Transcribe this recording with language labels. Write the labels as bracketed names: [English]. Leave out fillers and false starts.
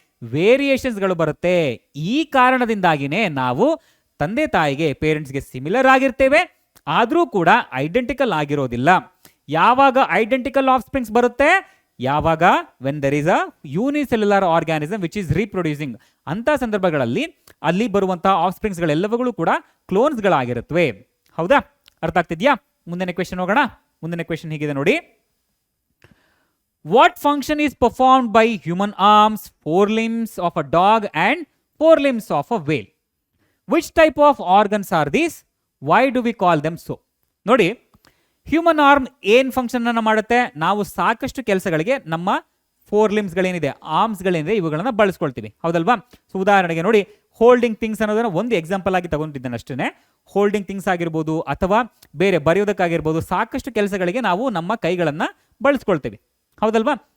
[Kannada] ವೇರಿಯೇಷನ್ಸ್ಗಳು ಬರುತ್ತೆ. ಈ ಕಾರಣದಿಂದಾಗಿನೇ ನಾವು ತಂದೆ ತಾಯಿಗೆ, ಪೇರೆಂಟ್ಸ್ಗೆ ಸಿಮಿಲರ್ ಆಗಿರ್ತೇವೆ, ಆದರೂ ಕೂಡ ಐಡೆಂಟಿಕಲ್ ಆಗಿರೋದಿಲ್ಲ. ಯಾವಾಗ ಐಡೆಂಟಿಕಲ್ ಆಫ್ ಸ್ಪ್ರಿಂಗ್ಸ್ ಬರುತ್ತೆ? ಯಾವಾಗ [English] When there is a unicellular organism which is reproducing. [Kannada] ಅಂತ ಸಂದರ್ಭಗಳಲ್ಲಿ ಅಲ್ಲಿ ಬರುವಂತಹ ಆಫ್ ಸ್ಪ್ರಿಂಗ್ಸ್ಗಳೆಲ್ಲವುಗಳು ಕೂಡ ಕ್ಲೋನ್ಸ್ಗಳಾಗಿರುತ್ತವೆ, ಹೌದಾ? ಅರ್ಥ ಆಗ್ತಿದ್ಯಾ? ಮುಂದಿನ ಕ್ವೆಶ್ಚನ್ ಹೋಗೋಣ. ಮುಂದಿನ ಕ್ವೆಶ್ಚನ್ ಹೀಗಿದೆ ನೋಡಿ. [English] What function is performed by human arms, 4 limbs of a dog and 4 limbs of a whale? Which type of organs are these? Why do we call them so? [Kannada] ನೋಡಿ, ಹ್ಯೂಮನ್ ಆರ್ಮ್ ಏನ್ function ಅನ್ನ ಮಾಡುತ್ತೆ? ನಾವು ಸಾಕಷ್ಟು ಕೆಲಸಗಳಿಗೆ ನಮ್ಮ 4 limbsಗಳೇನಿದೆ, ಆರ್ಮ್ಸ್ಗಳೇನಿದೆ, ಇವುಗಳನ್ನ ಬಳಸ್ಕೊಳ್ತೀವಿ, ಹೌದಲ್ವಾ? ಸೊ ಉದಾಹರಣೆಗೆ ನೋಡಿ, ಹೋಲ್ಡಿಂಗ್ ಥಿಂಗ್ಸ್ ಅನ್ನೋದನ್ನ ಒಂದು ಎಕ್ಸಾಂಪಲ್ ಆಗಿ ತಗೊಂಡಿದ್ದೇನೆ ಅಷ್ಟೇ. ಹೋಲ್ಡಿಂಗ್ ಥಿಂಗ್ಸ್ ಆಗಿರ್ಬೋದು ಅಥವಾ ಬೇರೆ ಬರೆಯೋದಕ್ಕಾಗಿರ್ಬೋದು, ಸಾಕಷ್ಟು ಕೆಲಸಗಳಿಗೆ ನಾವು ನಮ್ಮ ಕೈಗಳನ್ನ ಬಳಸ್ಕೊಳ್ತೀವಿ, ಹೌದಲ್ವಾ?